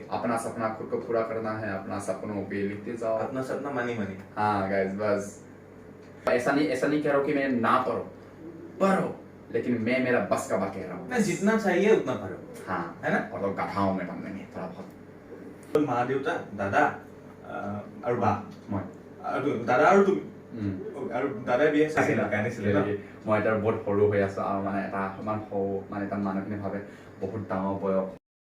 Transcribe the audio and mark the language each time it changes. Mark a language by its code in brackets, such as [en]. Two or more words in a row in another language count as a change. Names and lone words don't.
[hi] अपना सपना खुद को पूरा करना है, अपना सपनों पे लिखते जाओ, अपना सपना मनी। हाँ गाइस, बस ऐसा नहीं कह रहा हूँ कि मैं ना पढ़ो, लेकिन मैं मेरा बस का बात कह रहा हूँ, मैं जितना चाहिए उतना पढ़ो। हाँ है ना। और तो गाठाओं में पढ़ने में थोड़ा बहुत [as] মা দেউতা দাদা আৰু বা মই আৰু দাদা আৰু তুমি আৰু দাদাই বিয়া চাইছিল কানিছিলে ন। মই এতিয়া বহুত সৰু হৈ আছো আৰু মানে এটা ইমান সৰু মানে এটা মানুহখিনি ভাবে বহুত ডাঙৰ বয়স